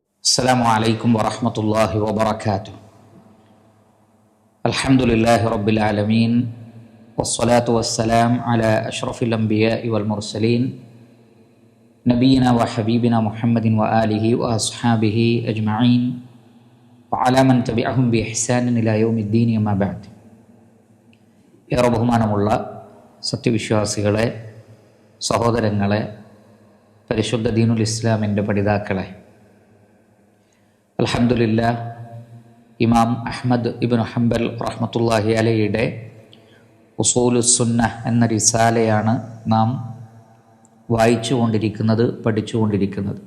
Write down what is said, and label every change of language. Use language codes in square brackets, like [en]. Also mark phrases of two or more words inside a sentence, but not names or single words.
[ar] السلام عليكم ورحمة الله وبركاته. الحمد لله رب العالمين، والصلاة والسلام على أشرف الأنبياء والمرسلين نبينا وحبيبنا محمد وآله وأصحابه أجمعين وعلى من تبعهم بإحسان إلى يوم الدين أما بعد. [ml] ഏറെ ബഹുമാനമുള്ള സത്യവിശ്വാസികളെ, സഹോദരങ്ങളെ, പരിശുദ്ധ [ar] دين الإسلام [ml] പഠിതാക്കളെ, അൽഹംദുലില്ലാഹ് ഇമാം അഹ്മദ് ഇബ്നു ഹംബൽ [ar] رحمة الله عليه [ml] ഉസൂലുസ് സുന്നഹ് എന്ന റിസാലയാണ് നാം വായിച്ചു കൊണ്ടിരിക്കുന്നത്, പഠിച്ചുകൊണ്ടിരിക്കുന്നത്.